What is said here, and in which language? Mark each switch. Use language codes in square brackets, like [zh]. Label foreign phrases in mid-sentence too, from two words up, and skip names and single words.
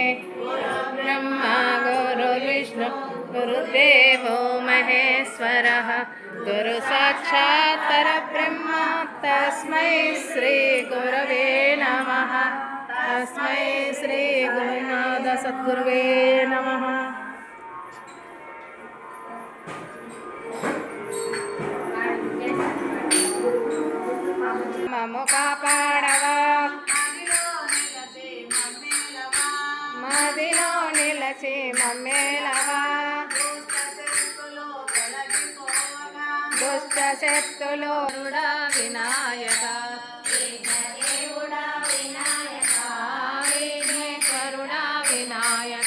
[sa] गुरुर्ब्रह्मा गुरुर्विष्णु गुरुदेवो महेश्वरः गुरुसाक्षात् परब्रह्म तस्मै श्री गुरवे नमः. तस्मै श्री गुरुनाथ सद्गुरुवे नमः. [te] మము కాపాడవా మదిలో నిలచి మమ్మేలవా దుష్ట శక్తులు వినాయక విఘ్నేశ్వరుడా వినాయక